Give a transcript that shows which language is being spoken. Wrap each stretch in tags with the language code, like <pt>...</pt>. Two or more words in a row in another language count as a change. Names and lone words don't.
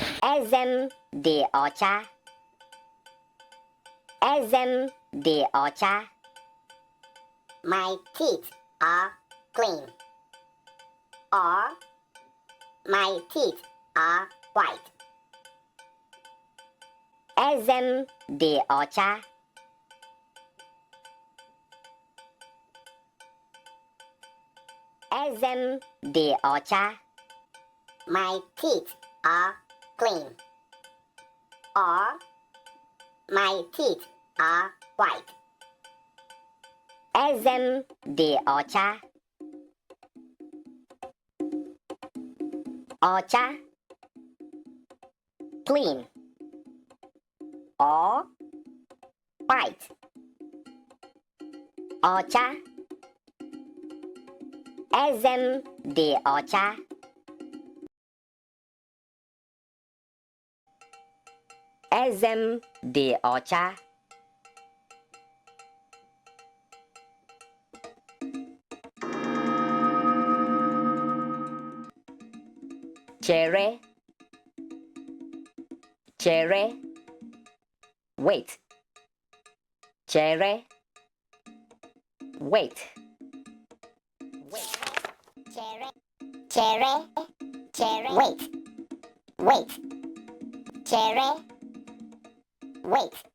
<ig>Ezem dị ọcha. Ezem dị ọcha.</ig> <en>My teeth are clean. Or my teeth are white.</en> <ig>Ezem dị ọcha. Ezem dị ọcha.</ig> <en>My teeth are clean. Or my teeth are white.</en> <ig>Ezem dị ọcha. Ọcha.</ig> <en>Clean. Or white.</en> <ig>Ọcha. Ezem dị ọcha. Ezem dị ọcha. Chere. Chere.</ig> <en>Wait.</en> <ig>Chere. Wait.</ig> <en>Wait.</en> <ig>Chere. Chere. Chere.</ig> <en>Wait. Wait.</en> <ig>Chere. Wait.</ig>